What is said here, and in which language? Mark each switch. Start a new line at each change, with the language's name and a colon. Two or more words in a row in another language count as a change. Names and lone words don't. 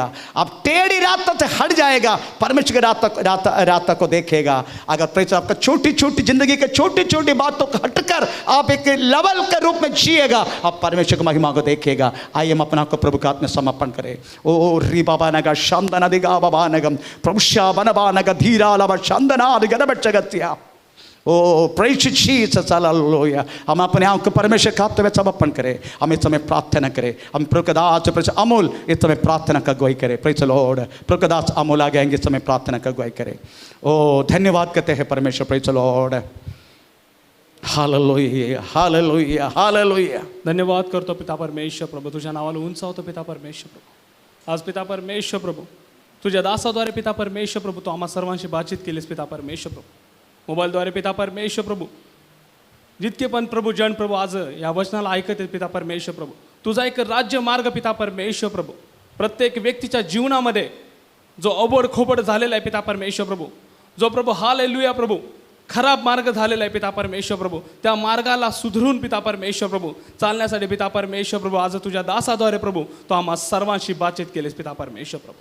Hindi: आप टेढ़ी रास्ते से हट जाएगा परमेश्वर की रास्ता को देखेगा। अगर प्रेज़ आपका छोटी छोटी जिंदगी के छोटी छोटी बातों को हटकर आप एक लेवल के रूप में जिएगा, आप परमेश्वर की महिमा को देखेगा। आइए हम अपना को प्रभु का हाथ में समर्पण करें। ओ री बाबा नगा शांदना दिगा बाबा नगम प्रभुषा बनबा नगा धीरा लबा शांदना दिगा बच्चगत्या।
English: O praise Jesus,
Hindi: हालेलुया। हम अपने आप को परमेश्वर के हाथ में समर्पण करें। हम इस समय प्रार्थना करें। हम प्रभुदास प्रेज अमूल इस समय प्रार्थना का अगुवाई करें।
English: praise Lord,
Hindi: प्रभुदास अमूल आ गएंगे इस समय प्रार्थना का अगुवाई करें। ओ धन्यवाद कहते हैं परमेश्वर,
English: praise Lord,
Hindi: हालेलुया, हालेलुया, हालेलुया।
Marathi: धन्यवाद करतो पिता परमेश्वर प्रभू, तुझ्या नावाला उंच होतो पिता परमेश्वर प्रभू। आज पिता परमेश्वर प्रभू तुझ्या दासाद्वारे पिता परमेश्वर प्रभू तू आम्हा सर्वांशी बातचीत केलीस पिता परमेश्वर प्रभू। मोबाईलद्वारे पिता परमेश्वर प्रभू जितके पण प्रभू जन प्रभू आज या वचनाला ऐकत आहेत पिता परमेश्वर प्रभू, तुझा एक राज्य मार्ग पिता परमेश्वर प्रभू प्रत्येक व्यक्तीच्या जीवनामध्ये जो अबोड खोबड झालेला आहे पिता परमेश्वर प्रभू, जो प्रभू हालेलुया प्रभू खराब मार्ग झालेला आहे पिता परमेश्वर प्रभू, त्या मार्गाला सुधरून पिता परमेश्वर प्रभू चालण्यासाठी पिता परमेश्वर प्रभू आज तुझ्या दासाद्वारे प्रभू तो आम्हा सर्वांशी बातचीत केलीस पिता परमेश्वर प्रभू।